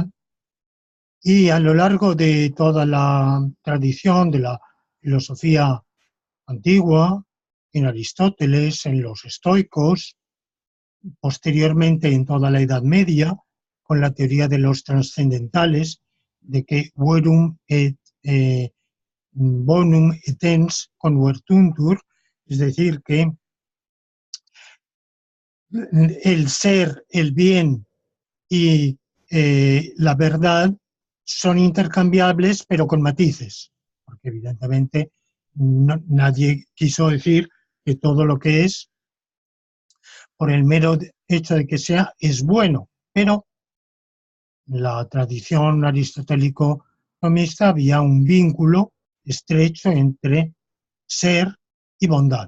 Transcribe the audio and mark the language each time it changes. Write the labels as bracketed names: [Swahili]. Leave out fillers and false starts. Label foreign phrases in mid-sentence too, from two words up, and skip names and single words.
[Spanish] Y a lo largo de toda la tradición de la filosofía antigua, en Aristóteles, en los estoicos, posteriormente en toda la Edad Media, con la teoría de los trascendentales, de que [Latin] verum et bonum et ens convertuntur, [Spanish] es decir, que el ser, el bien y la verdad son intercambiables, pero con matices, porque evidentemente nadie quiso decir que todo lo que es, por el mero hecho de que sea, es bueno, pero en la tradición aristotélico-tomista había un vínculo estrecho entre ser y bondad.